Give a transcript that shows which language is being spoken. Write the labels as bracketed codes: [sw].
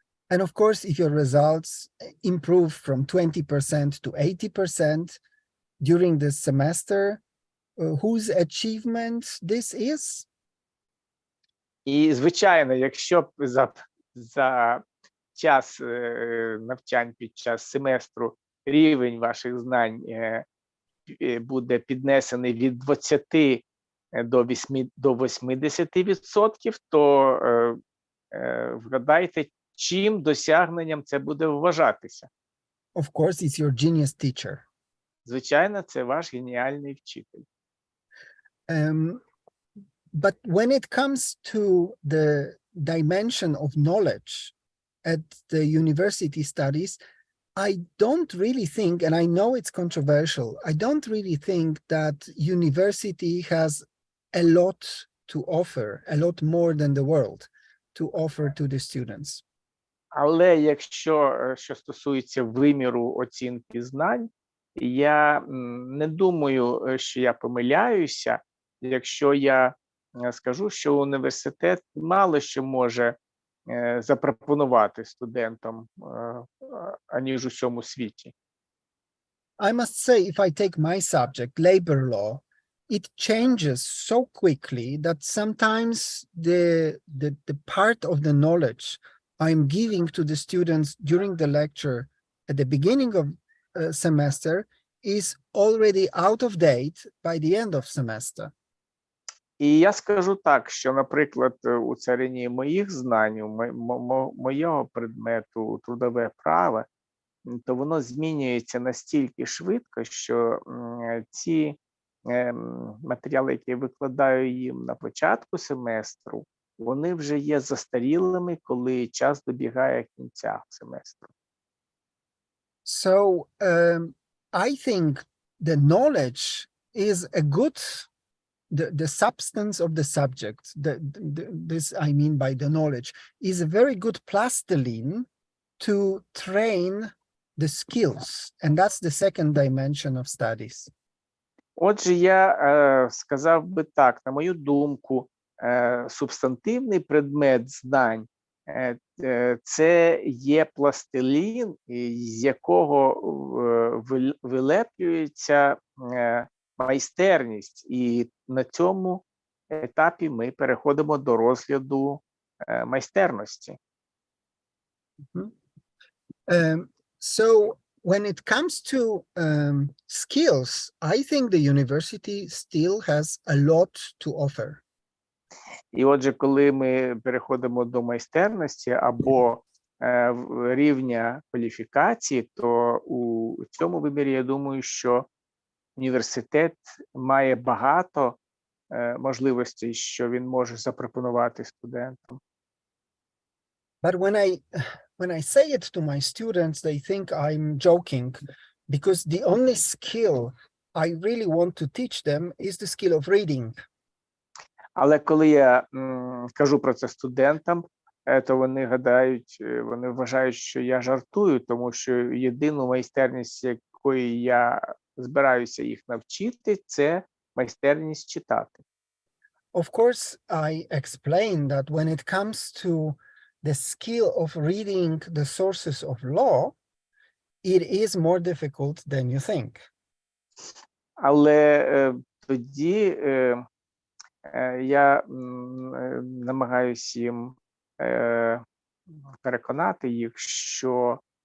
[en] And of course, if your results improve from 20% to 80% during the semester, whose achievement this is? [uk] І, звичайно, якщо б за час навчань під час семестру рівень ваших знань буде піднесений від 20 до 80%, то вгадайте, чим досягненням це буде вважатися. [en] Of course, it's your genius teacher. [uk] Звичайно, це ваш геніальний вчитель. [en] But when it comes to the dimension of knowledge at the university studies, I don't really think, and I know it's controversial, I don't really think that university has a lot to offer, a lot more than the world to offer to the students. [uk] Але якщо що стосується виміру оцінки знань, я не думаю, що я помиляюся, якщо я скажу, що університет мало що може запропонувати студентам, аніж у всьому світі. [en] I must say, if I take my subject, labor law, it changes so quickly that sometimes the part of the knowledge I'm giving to the students during the lecture at the beginning of semester is already out of date by the end of semester. [uk] І я скажу так, що, наприклад, у царині моїх знань, моєго предмету трудове право, то воно змінюється настільки швидко, що ці матеріали, які я викладаю їм на початку семестру, вони вже є застарілими, коли час добігає кінця семестру. [en] So I think the knowledge is a good, the substance of the subject, this I mean by the knowledge, is a very good plastiline to train the skills. And that's the second dimension of studies. [uk] Отже, я сказав би так, на мою думку, субстантивний предмет знань це є пластилін, з якого вилеплюється майстерність. І на цьому етапі ми переходимо до розгляду майстерності. [en] So when it comes to skills, I think the university still has a lot to offer. [uk] І отже, коли ми переходимо до майстерності або рівня кваліфікації, то у цьому вимірі, я думаю, що університет має багато можливостей, що він може запропонувати студентам. [en] But when I say it to my students, they think I'm joking, because the only skill I really want to teach them is the skill of reading. [uk] Але коли я кажу про це студентам, то вони гадають, вони вважають, що я жартую, тому що єдину майстерність, якої я збираюся їх навчити, це майстерність читати. [en] Of course, I explained that when it comes to the skill of reading the sources of law, it is more difficult than you think. [uk] Але тоді я намагаюся їм переконати їх, що